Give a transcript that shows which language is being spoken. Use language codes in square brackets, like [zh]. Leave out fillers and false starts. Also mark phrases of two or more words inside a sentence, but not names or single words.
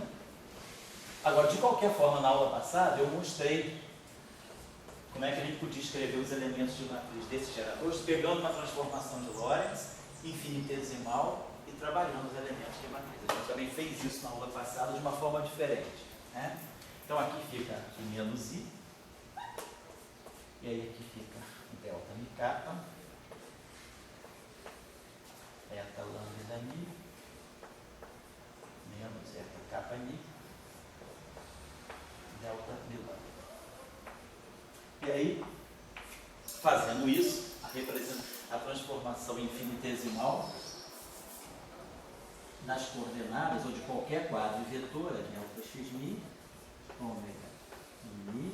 [pt] Agora, de qualquer forma, na aula passada, eu mostrei como é que a gente podia escrever os elementos de matriz desses geradores, pegando uma transformação de Lorentz, infinitesimal, e trabalhando os elementos de matriz. A gente também fez isso na aula passada de uma forma diferente, né? Então, aqui fica o menos I, e aí aqui fica o delta mi kappa, eta lambda mi, menos eta kappa mi, delta mi lambda. E aí, fazendo isso, a transformação infinitesimal nas coordenadas, ou de qualquer quadro vetor, delta x mi, ômega mi.